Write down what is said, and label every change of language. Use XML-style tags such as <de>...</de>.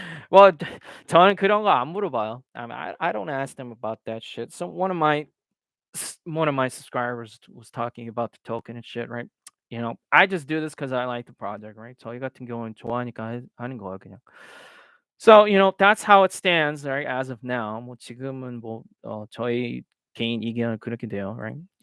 <ko>Well, 저는 그런 거 안 물어봐요.</ko> <en>I don't ask them about that shit. So one of my subscribers was talking about the token and shit, right? I just do this because I like the project, right?</en> <ko>저희 같은 경우는 좋아하니까 하는 거야 그냥.</ko> <en>So that's how it stands, right? As of now,</en> <ko>지금은 저희 개인 의견은 그렇게 돼요, right?</ko>